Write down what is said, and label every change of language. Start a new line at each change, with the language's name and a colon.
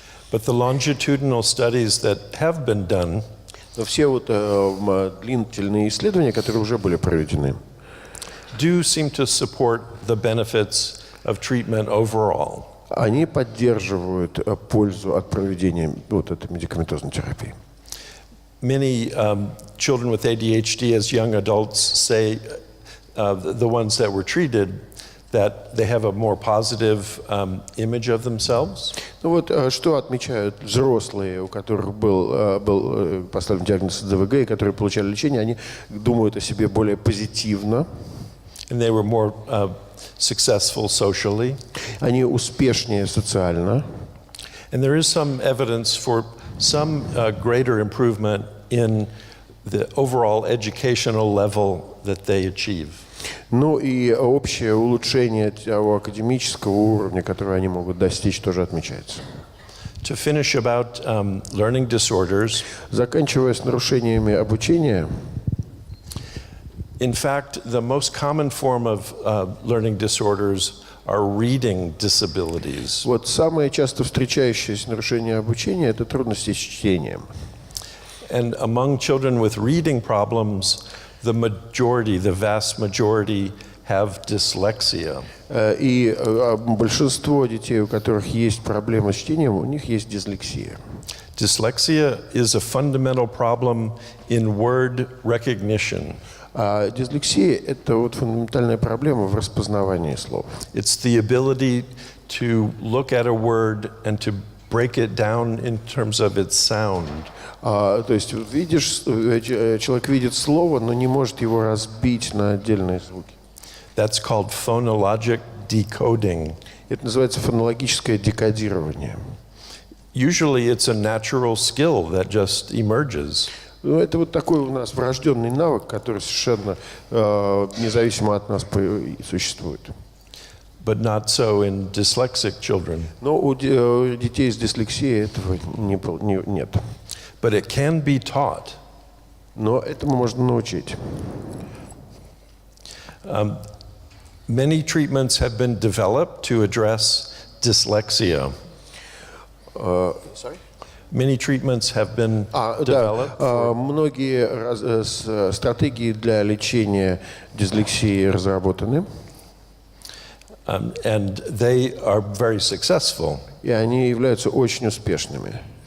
English: But the longitudinal studies that have been done
Russian: Но все вот длительные исследования, которые уже были проведены,
English: do seem to support the benefits of treatment overall.
Russian: они поддерживают пользу от проведения вот этой медикаментозной терапии.
English: Many children with ADHD as young adults say, the ones that were treated, that they have a more positive image of themselves.
Russian: Ну вот что отмечают взрослые, у которых был поставлен диагноз СДВГ, и которые получали лечение, они думают о себе более позитивно.
English: And they were more successful socially.
Russian: Они успешнее социально.
English: And there is some evidence for some greater improvement in the overall educational level that they achieve.
Russian: Ну и общее улучшение того академического уровня, который они могут достичь, тоже отмечается.
English: To finish about learning disorders.
Russian: Заканчивая с нарушениями обучения.
English: In fact, the most common form of learning disorders are reading disabilities.
Russian: Вот самое часто встречающееся нарушение обучения – это трудности с чтением.
English: And among children with reading problems, the vast majority have dyslexia.
Russian: И большинство детей, у которых есть проблемы с чтением, у них есть дислексия.
English: Dyslexia is a fundamental problem in word recognition.
Russian: А дислексия – это вот фундаментальная проблема в распознавании слов.
English: It's the ability to look at a word and to break it down in terms of its sound.
Russian: То есть видишь, человек видит слово, но не может его разбить на отдельные звуки.
English: That's called phonologic decoding.
Russian: Это называется фонологическое декодирование.
English: Usually it's a natural skill that just emerges.
Russian: Ну, это вот такой у нас врожденный навык, который совершенно независимо от нас существует.
English: But not so in dyslexic children.
Russian: Но у детей с дислексией этого нет.
English: But it can be taught.
Russian: Но этому можно научить.
English: Many treatments have been developed to address dyslexia. Sorry? Many treatments have been developed.
Russian: Многие стратегии для лечения дислексии разработаны.
English: And they are very successful.
Russian: И они являются очень успешными.